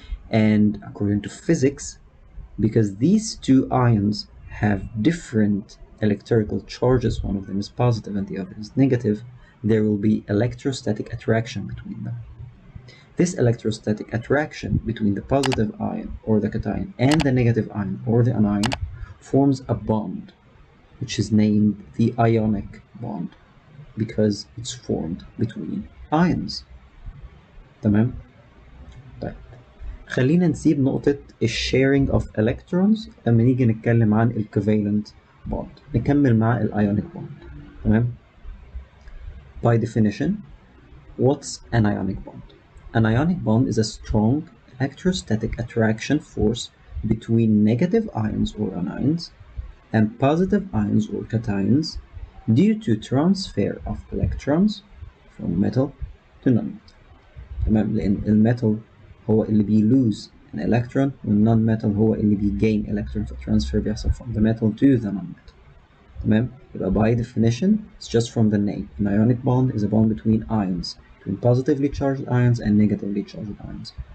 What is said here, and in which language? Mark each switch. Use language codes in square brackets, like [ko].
[en] And according to physics, because these 2 ions have different electrical charges, one of them is positive and the other is negative, there will be electrostatic attraction between them. This electrostatic attraction between the positive ion or the cation and the negative ion or the anion forms a bond, which is named the Ionic Bond because it's formed between ions. [ar] تمام؟ طيب خلينا نسيب نقطة الشيرنج [en] of electrons [ar] لما نيجي نتكلم عن ال covalent bond. نكمل مع ال ionic bond. [en] تمام؟ By definition, what's an ionic bond? An ionic bond is a strong electrostatic attraction force between negative ions or anions and positive ions or cations due to transfer of electrons from metal to non-metal. [ar] تمام؟ لأن الميتال هو اللي بيلوز an electron والنون metal هو اللي بيgain electron فالترانسفير بيحصل [en] from the metal to the non-metal. تمام؟ يبقى by definition it's just from the name. An ionic bond is a bond between ions, between positively charged ions and negatively charged ions.